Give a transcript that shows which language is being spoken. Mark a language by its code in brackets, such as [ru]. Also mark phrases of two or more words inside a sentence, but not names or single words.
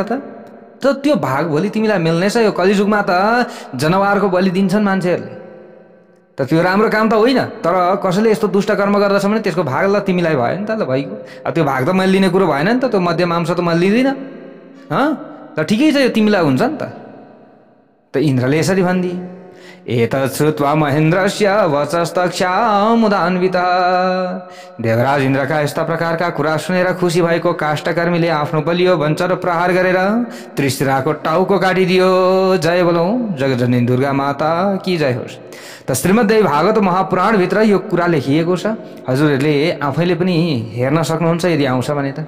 [ne] त त्यो भाग भोलि तिमीलाई मिल्नेछ। यो कलियुगमा त जनावरको बलि दिन्छन् मान्छेहरूले। त त्यो राम्रो काम त होइन। तर कसैले यस्तो दुष्ट कर्म गर्दछ भने त्यसको भाग ल तिमीलाई भयो नि त। ल भइगयो। अब त्यो भाग त मैले लिने कुरो भएन नि त। त्यो मध्य मांस त मैले लिँदिनँ। त ठिकै छ, यो तिमीलाई हुन्छ नि त। त इन्द्रले यसरी भनिदिए। [sa] एतत् श्रुत्वा महेन्द्रस्य वचस्तक्षामुदान्वितः। [ne] देवराज इन्द्रका यस्ता प्रकारका कुरा सुनेर खुसी भएको काष्ठकर्मीले आफ्नो बलियो वञ्चर प्रहार गरेर त्रिशिराको टाउको काटिदियो। जय बोलौ जगजननी दुर्गा माता [hi] की जय [ne] होस्। त श्रीमद्देवी भागवत महापुराणभित्र यो कुरा लेखिएको छ। हजुरहरूले आफैले पनि हेर्न सक्नुहुन्छ यदि आउँछ भने त।